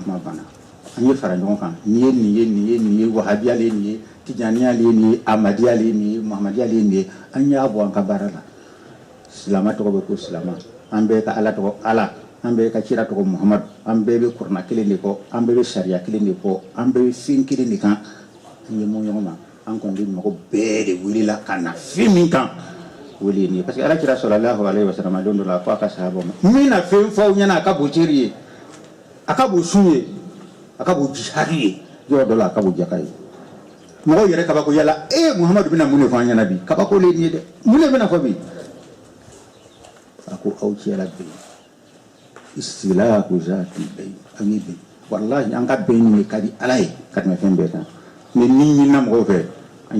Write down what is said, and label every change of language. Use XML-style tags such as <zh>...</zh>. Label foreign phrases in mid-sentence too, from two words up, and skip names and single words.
<bm>kuma banna an ye fara ɲɔgɔn kan nin ye wahabiya le nin ye tijaniya le nin ye amadiya le nin ye muhamadiya le nin ye an y'a bɔ an ka baara la silama tɔgɔ bɛ ko silama an bɛɛ ka ala tɔgɔ ala an bɛɛ ka kira tɔgɔ muhamadu an bɛɛ bɛ kurana kelen de kɔ an bɛɛ bɛ sariya kelen de kɔ an bɛɛ bɛ fɛn kelen de kan an ye mun ɲɔgɔn ma an kɔni bɛ mɔgɔ bɛɛ de welela ka na fɛn min kan wele nin ye</bm> <fr>parce que</fr> <bm>ala kira</bm> <ar>sallallahu alaihi wasallam</ar> <bm>don dɔ la ko a ka sahabaw ma min na fɛn fɔ aw ɲɛna a ka bon teri ye a ka bon sun ye a ka bon jihadi ye yɔrɔ dɔ la a ka bon jaka ye mɔgɔw yɛrɛ kabako yala muhamadu bɛna mun de fɔ an ɲɛna bi kabako le nin ye dɛ mun de bɛna fɔ bi a ko aw cɛla bɛn</bm> <ar>istilahu zati</ar> <bm>bɛn an ye bɛn walahi an ka bɛn nin ka di ala ye ka tɛmɛ fɛn bɛɛ kan mɛ ni ɲinina mɔgɔw fɛ an</bm>